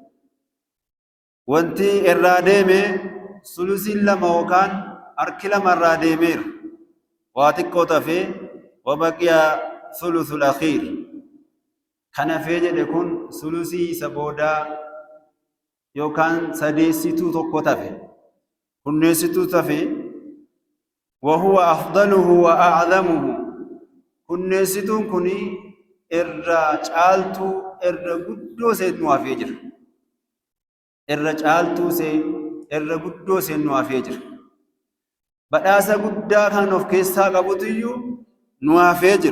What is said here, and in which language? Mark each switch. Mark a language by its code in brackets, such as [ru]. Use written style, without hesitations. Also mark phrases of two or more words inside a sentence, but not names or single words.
[om] Wanti irraa deeme sulusiin lama yookaan harki lama irraa deemeera. Waa xiqqoo tafee [ar] وبقي الثلث الآخر. [om] Kan hafee jedhe kun sulusii isa boodaa yookaan sadeessituu tokko tafe. Kunneessituu tafe. [ar] وهو أفضله وأعظمه [om] kunneessituun kun irra caaltuu irra guddoo seen nu hafee jira. Irra caaltuu irra guddoo seen nu hafee jira. Badhaasa guddaa kan of keessaa qabutu iyyuu nu hafee jira.